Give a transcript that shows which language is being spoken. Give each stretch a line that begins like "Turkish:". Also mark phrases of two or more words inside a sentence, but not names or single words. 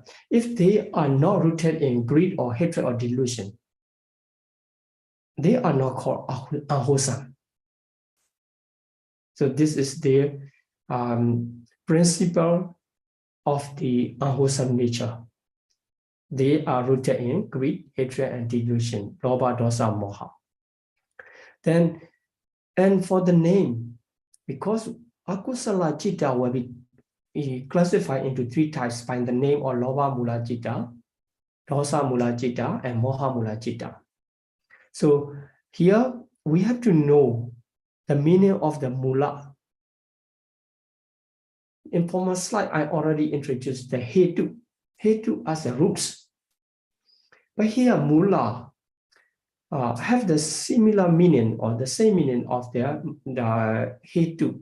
English: If they are not rooted in greed or hatred or delusion, they are not called unwholesome. So this is the principle of the unwholesome nature. They are rooted in greed, hatred, and delusion,
Pali: lobha, dosa, moha.
English: Then, and for the name, because
Pali: Akusala Citta
English: will be classified into three types by the name of
Pali: lobha mula citta, dosa mula citta,
English: and
Pali: moha mula citta.
English: So here we have to know the meaning of the mula. In former slide, I already introduced the hetu as the roots. But here mula have the similar meaning or the same meaning of the hetu.